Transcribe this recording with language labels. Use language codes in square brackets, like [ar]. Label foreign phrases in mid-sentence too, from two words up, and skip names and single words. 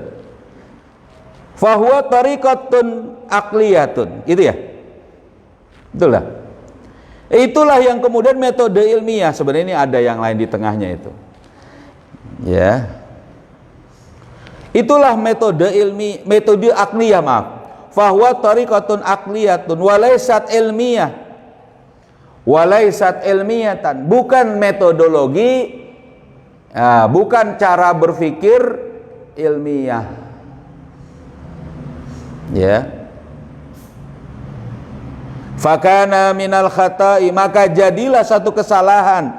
[ar] فهو طريقة عقلية. [id] Itu ya. Itulah. Itulah yang kemudian metode ilmiah. Sebenarnya ini ada yang lain di tengahnya itu. Ya. Itulah metode metode akliyah, maaf. [ar] فهو طريقة عقلية وليست علمية. وليست علمية. [id] Bukan metodologi, bukan cara berpikir ilmiah. Ya. [ar] فكان من الخطأ, [id] maka jadilah satu kesalahan.